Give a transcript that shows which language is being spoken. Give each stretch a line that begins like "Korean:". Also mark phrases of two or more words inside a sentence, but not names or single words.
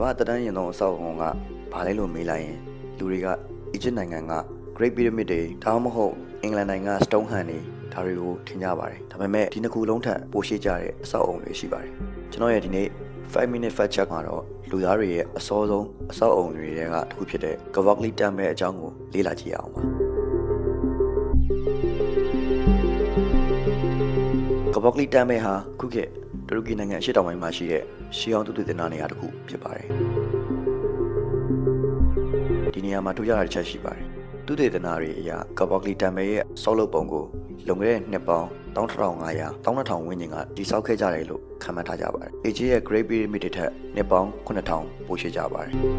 Burmese: ဘာတန်းရင်တော့အဆောက်အုံကဘာလဲလို့မေးလိုက်ရင်လူတွေကအီဂျစ်နိုင်ငံက Great Pyramid တွေဒါမှမဟုတ်အင်္ဂလန်နိုင်ငံက Stonehenge တွေဒါတွေကိုထင်ကြပါတယ်ဒါပေမဲ့ဒီနှစ်ခုလုံးထက်ပိုရှေ့ကြတဲ့အဆောက်အုံတွေရှိပါတယ်ကျွန်တော်ရဲ့ဒီနေ့5
English: minute fact check
Burmese: မှာတော့လူသားတွေရဲ့အစောဆုံးအဆောက်အုံတွေကတစ်ခုဖြစ်တဲ့ Göbekli Tepe အကြောင်းကိုလေ့လာကြည့်ရအောင်ပါ Göbekli Tepe ဟာခုခေတ်တူရကီနိုင်ငံအရှေ့တောင်ပိုင်းမှာရှိတဲ့ရှေးဟောင်းသုတေသနနေရာတစ်ခုဖြစ်ပါတယ်ဒီနေရာမှာထူးခြားတဲ့တစ်ချက်ရှိပါတယ်သုတေသနတွေအရ Göbekli Tepe ရဲ့ဆောက်လုပ်ပုံကိုလွန်ခဲ့တဲ့နှစ်ပေါင်း12500 12000 ဝန်းကျင်ကတည်ဆောက်ခဲ့ကြတယ်လို့ခန့်မှန်းထားကြပါတယ်။ Egypt ရဲ့ Great Pyramid တွေထက်နှစ်ပေါင်း9000ပိုရှည်ကြပါတယ်